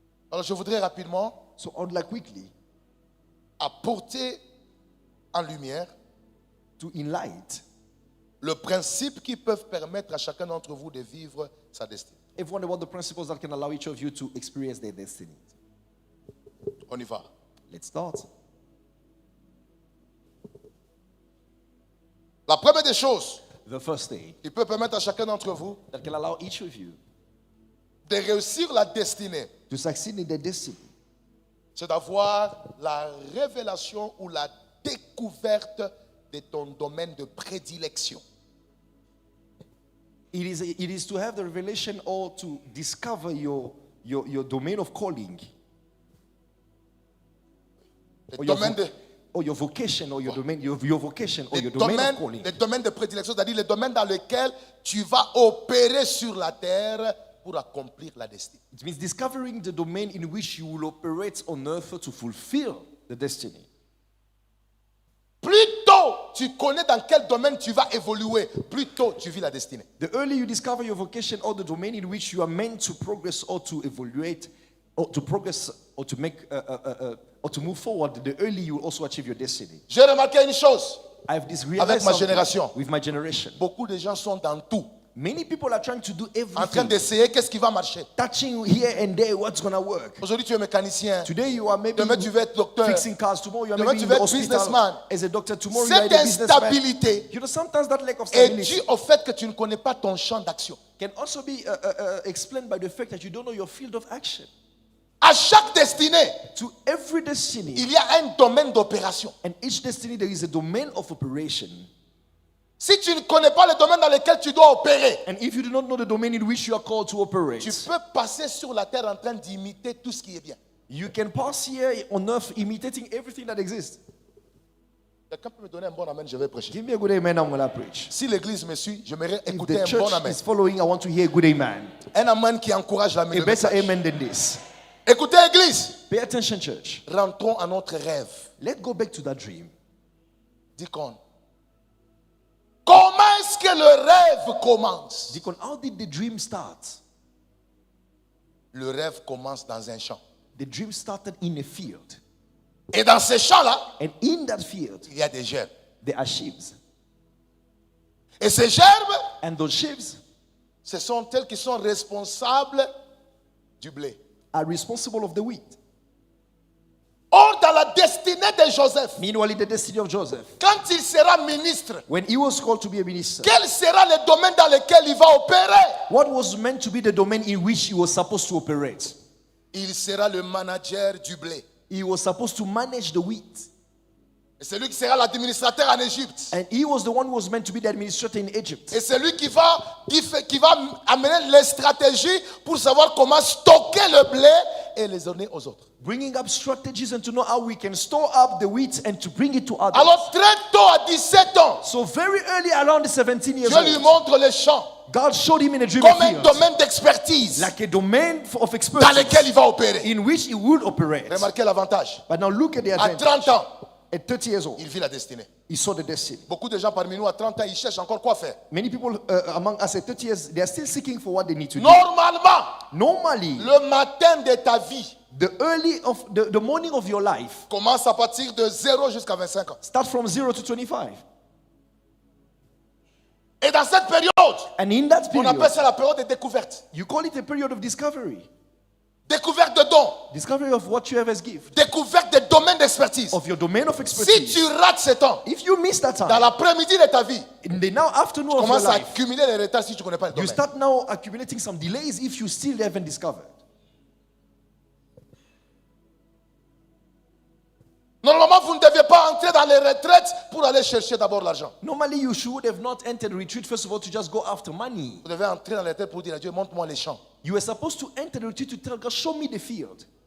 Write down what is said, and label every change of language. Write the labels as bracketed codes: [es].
[fr] Alors je voudrais rapidement [en] So I'd like quickly [fr] apporter en lumière [en] to enlighten [fr] le principe qui peut permettre à chacun d'entre vous de vivre sa destinée. [en] everyone about the principles that can allow each of you to experience their destiny. [fr] On y va. [en] Let's start. [fr] La première des choses [en] The first thing [fr] qui peut permettre à chacun d'entre vous [en] that can allow each of you [fr] de réussir la destinée, [en] to succeed in their destiny [fr] c'est d'avoir la révélation ou la découverte de ton domaine de prédilection. [en] it is to have the revelation or to discover your domain of calling [fr] Le [en] or your, [fr] domaine de, [en] or your vocation or your domain your vocation or [fr] le [en] your domain of [fr] domaine, [en] calling. [fr] le domaine de prédilection, c'est-à-dire le domaine dans lequel tu vas opérer sur la terre pour accomplir la destinée. [en] It means discovering the domain in which you will operate on earth to fulfill the destiny. [fr] Plus tôt tu connais dans quel domaine tu vas évoluer, plus tôt tu vis la destinée. [en] The earlier you discover your vocation or the domain in which you are meant to progress or to evaluate or to progress or to make or to move forward, the earlier you will also achieve your destiny. [fr] J'ai remarqué une chose, [en] I have this [fr] Avec ma [en] realized [fr] génération. [en] with my generation. [fr] beaucoup de gens sont dans tout, [en] Many people are trying to do [fr] en train [en] everything, [fr] d'essayer qu'est-ce qui va marcher. [en] touching here and there what's gonna work. [fr] Aujourd'hui, tu es mécanicien. [en] Today you are maybe [fr] Demain, tu veux être docteur. [en] fixing cars. Tomorrow you are [fr] Demain, [en] maybe [fr] tu [en] in [fr] veux [en] the [fr] être [en] hospital [fr] businessman. [en] as a doctor. Tomorrow you are [fr] Cette [en] a businessman. [fr] instabilité [en] You know, sometimes that lack of [fr] est [en] stability [fr] due au fait que tu ne connais pas ton champ d'action. [en] can also be explained by the fact that you don't know your field of action. [fr] À chaque destinée, [en] To every destiny, [fr] il y a un domaine d'opération. [en] and each destiny there is a domain of operation. [fr] Si tu ne connais pas le domaine dans lequel tu dois opérer, [en] And if you do not know the domain in which you are called to operate, [fr] tu peux passer sur la terre en train d'imiter tout ce qui est bien. [en] you can pass here on earth imitating everything that exists. [fr] Quelqu'un peut me donner un bon amen, je vais prêcher. [en] Give me a good amen, I'm going to preach. [fr] Si l'église me suit, j'aimerais [en] If [fr] écouter [en] the [fr] un bon [en] church [fr] amen. [en] is following, I want to hear a good amen. [fr] Un amen qui encourage la [en] A better amen than this. [fr] Écoutez, église, [en] Pay attention, church. [fr] rentrons à notre rêve. [en] Let's go back to that dream. [fr] Dis qu'on. Comment est-ce que le rêve commence? [en] Deacon, how did the dream start? [fr] Le rêve commence dans un champ. [en] The dream started in a field. [fr] Et dans ces champs-là, [en] And in that field, [fr] il y a des gerbes. [en] there are sheaves. [fr] Et ces gerbes, [en] And those sheaves [fr] ce sont elles qui sont responsables du blé. [en] are responsible of the wheat. [fr] Or, dans la destinée de Joseph, [en] Meanwhile, in the destiny of Joseph, [fr] quand il sera ministre, [en] when he was called to be a minister, [fr] quel sera le domaine dans lequel il va opérer? [en] what was meant to be the domain in which he was supposed to operate? [fr] Il sera le manager du blé. [en] He was supposed to manage the wheat. [fr] Et c'est lui qui sera l'administrateur en Égypte. [en] And he was the one who was meant to be the administrator in Egypt. [fr] Et c'est lui qui va amener les stratégies pour savoir comment stocker le blé et les donner aux autres. [en] Bringing up strategies and to know how we can store up the wheat and to bring it to others. [fr] Alors très tôt, à 17 ans, [en] So very early, around 17 years [fr] Dieu lui [en] old, [fr] montre les champs [en] God showed him in a dream [fr] comme [en] a [fr] un [en] field, [fr] domaine d'expertise [en] like a domain of [fr] dans [en] expertise [fr] lequel il va opérer. [en] in which he would operate. [fr] Remarquez l'avantage. [en] But now look at the [fr] À [en] advantage. [fr] 30 ans, [en] At 30 years old, [fr] il vit la destinée. [en] he saw the destiny. [fr] Beaucoup de gens parmi nous à 30 ans, ils cherchent encore quoi faire. [en] Many people among us at 30 years, they are still seeking for what they need to do. [fr] Normalement, [en] Normally, [fr] le matin de ta vie [en] the morning of your life [fr] commence à partir de 0 jusqu'à 25 ans. [en] start from 0 to 25. [fr] Et dans cette période, [en] And in that [fr] on appelle [en] period, [fr] ça la période de découverte. [en] you call it a period of discovery. [fr] Découverte de dons. [en] Discovery of what you have as gift, [fr] Découverte des domaines d'expertise. [en] of your domain of [fr] Si [en] expertise. [fr] tu rates ce temps, [en] If you miss that [fr] dans [en] time, [fr] l'après-midi de ta vie, [en] in the now afternoon [fr] tu [en] of your [fr] commences à [en] life, [fr] accumuler les retards si tu ne connais pas le [en] you [fr] domaine. [en] start now accumulating some delays if you still haven't discovered. [fr] Normalement, vous ne deviez pas entrer dans les retraites pour aller chercher d'abord l'argent. [en] Normally, you should have not entered retreat, first of all, to just go after money. [fr] Vous devez entrer dans les retraites pour dire à Dieu, montre-moi les champs. [en] You were supposed to enter the retreat to tell God, show me the field.